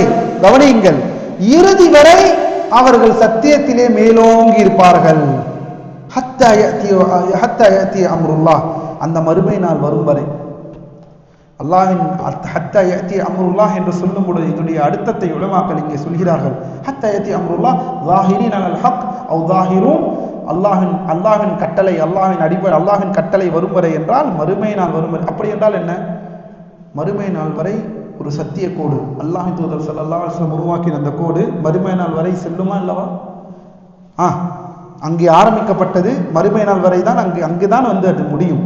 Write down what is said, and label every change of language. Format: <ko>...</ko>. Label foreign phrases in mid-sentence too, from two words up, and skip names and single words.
<ta>கவனியுங்கள், இறுதி வரை அவர்கள் சத்தியத்திலே மேலோங்கி இருப்பார்கள்.</ta> <ar>حتى يأتي أمر الله,</ar> <ta>அந்த மறுமை நாள் வரும் வரை. அல்லாஹ்வின்</ta> <ar>حتى يأتي أمر الله</ar> <ta>என்று சொல்லும் பொழுது இதனுடைய அர்த்தத்தை உலமாக்கள் இங்கே சொல்கிறார்கள்.</ta> <ar>حتى يأتي أمر الله ظاهرين على الحق او ظاهرون,</ar> <ta>அல்லாஹ்வின் கட்டளை, அல்லாஹ்வின் அடிப்படை, அல்லாஹ்வின் கட்டளை வரும் வரை என்றால் மறுமை நாள் வரும் வரை. அப்படி என்றால் என்ன? மறுமை நாள் வரை ஒரு சத்திய கோடு, அல்லாஹ்வின் தூதர்</ta> <ar>صلى الله عليه وسلم</ar> <ta>உருவாக்கின அந்த கோடு மறுமை நாள் வரை செல்லுமா அல்லவா? அங்கே ஆரம்பிக்கப்பட்டது மறுமை நாள் வரை தான், அங்குதான் வந்து அது முடியும்.</ta>